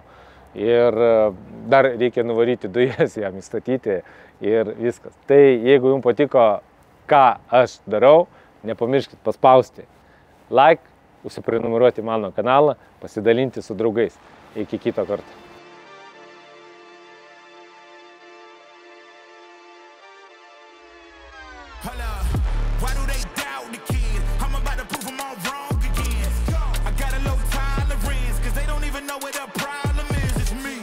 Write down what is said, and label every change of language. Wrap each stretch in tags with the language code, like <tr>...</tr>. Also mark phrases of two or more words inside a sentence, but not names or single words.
<lt>Ir dar reikia nuvaryti dujas, jam įstatyti ir viskas. Tai jeigu jums patiko, ką aš darau, nepamirškit paspausti like, užsiprenumeruoti mano kanalą, pasidalinti su draugais. Iki kito karto.</lt> <en>Why do they doubt the kid? I'm about to prove them all wrong again. I got a low tolerance, cause they don't even know what the problem is. It's me.</en>